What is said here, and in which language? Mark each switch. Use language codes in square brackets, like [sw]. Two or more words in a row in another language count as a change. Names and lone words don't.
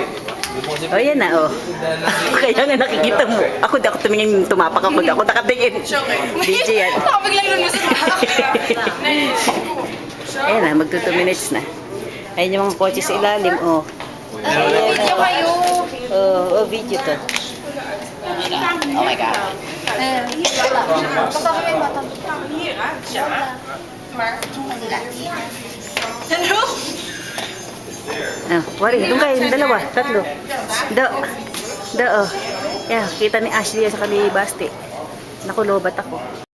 [tl] O, yan na, o. Kaya nga nakikita mo. Ako, di ako tumingin, tumapak ako. Di ako nakatingin. DJ yan. Nakabiglang nun mo sa Ayan na, magto 2 minutes na. Ayun yung mga kotse sa ilalim, o. Video kayo. O, video to. [en] Oh my God. [tl] Kapag may mata. [nl] Hieruit, ja. Maar toen was het Hello? [tl] Ah, wari, doon kayo, yung dalawa, tatlo. O. Yan, kita ni Ashley sa kali Basti. Naku, lobat ako.